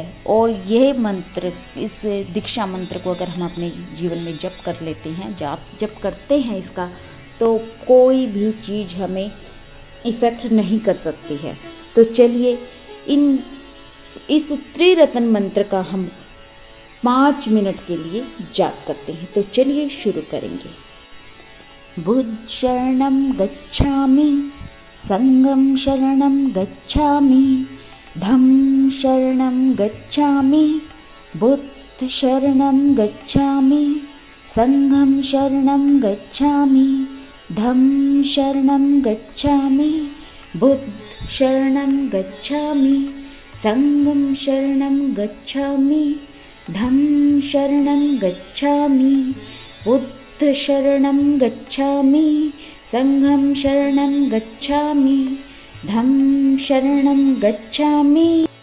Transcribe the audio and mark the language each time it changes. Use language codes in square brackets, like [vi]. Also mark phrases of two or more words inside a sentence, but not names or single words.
[hi] और यह मंत्र, इस दीक्षा मंत्र को अगर हम अपने जीवन में जप कर लेते हैं, जप करते हैं इसका, तो कोई भी चीज़ हमें इफ़ेक्ट नहीं कर सकती है। तो चलिए इस त्रिरत्न मंत्र का हम 5 मिनट के लिए जाप करते हैं। तो चलिए शुरू करेंगे। [pi] बुद्ध शरणम गच्छामि, संघम शरणम गच्छामि, धम्म शरणं गच्छामि, बुद्ध शरणं गच्छामि, संघं शरणं गच्छामि, धम्म शरणं गच्छामि, बुद्ध शरणं गच्छामि, संघं शरणं गच्छामि, धम्म शरणं गच्छामि, बुद्ध शरणं गच्छामि, संघं शरणं गच्छामि, धम्म शरणं गच्छामि।